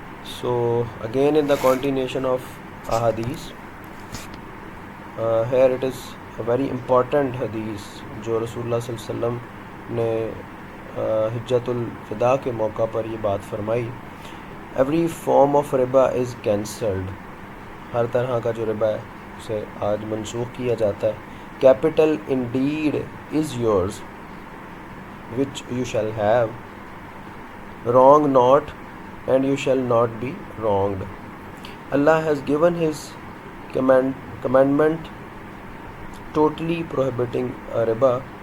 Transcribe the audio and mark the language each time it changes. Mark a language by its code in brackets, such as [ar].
[en] So again in the continuation of ahadith, here it is a very important hadith [ur] جو رسول اللہ صلی اللہ علیہ وسلم نے حجۃ الوداع کے موقع پر یہ بات فرمائی. [en] Every form of riba is cancelled. [ur] ہر طرح کا جو ربا ہے اسے آج منسوخ کیا جاتا ہے. [en] Capital indeed is yours which you shall have. Wrong not and you shall not be wronged. Allah has given His commandment totally prohibiting riba.